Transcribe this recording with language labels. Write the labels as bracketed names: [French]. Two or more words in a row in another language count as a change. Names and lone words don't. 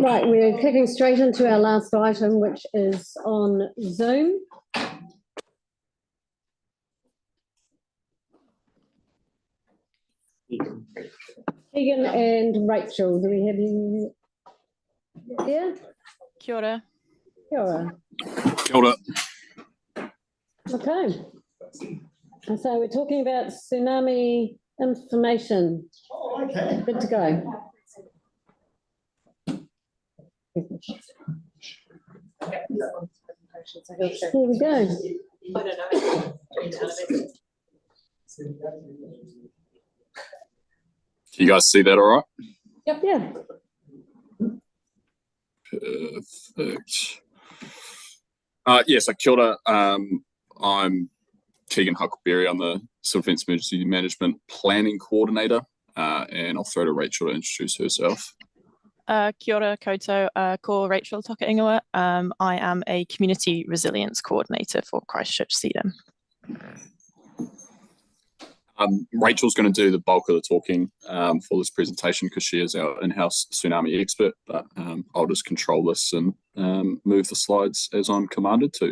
[English] Right, we're clicking straight into our last item, which is on Zoom. Keegan and Rachel, do we have you here? [Māori] Kia ora. Kia ora. Kia ora. [English] Okay. And so we're talking about tsunami information. Oh, okay. Good to go. Here we go. Can you guys see that all right? Yep. Yeah. Perfect. [Māori] So kia ora. [English] I'm Keegan Huckleberry. I'm the Civil Defence Emergency Management Planning Coordinator, and I'll throw to Rachel to introduce herself. [Māori] Kia ora koutou, ko Rachel toka ingoa. [English] I am a Community Resilience Coordinator for Christchurch CDM. Rachel's going to do the bulk of the talking for this presentation because she is our in-house tsunami expert, but I'll just control this and move the slides as I'm commanded to.